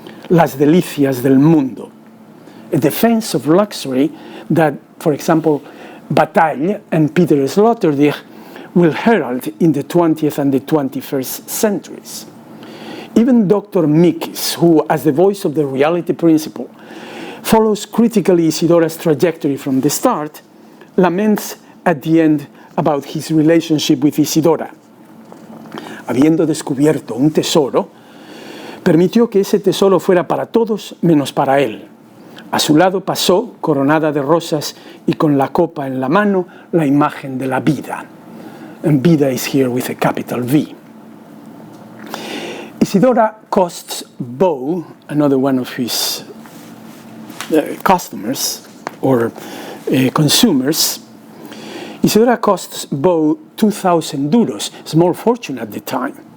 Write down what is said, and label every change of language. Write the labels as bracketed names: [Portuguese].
[Spanish] Las delicias del mundo. [English] A defense of luxury that, for example, Bataille and Peter Sloterdijk will herald in the 20th and the 21st centuries. Even Dr. Mikis, who, as the voice of the reality principle, follows critically Isidora's trajectory from the start, laments at the end about his relationship with Isidora. [Spanish] Habiendo descubierto un tesoro, permitió que ese tesoro fuera para todos menos para él. A su lado pasó, coronada de rosas y con la copa en la mano, la imagen de la vida. [English] And vida is here with a capital V. Isidora costs Beau, another one of his customers or consumers, Isidora costs Beau 2,000 duros, small fortune at the time.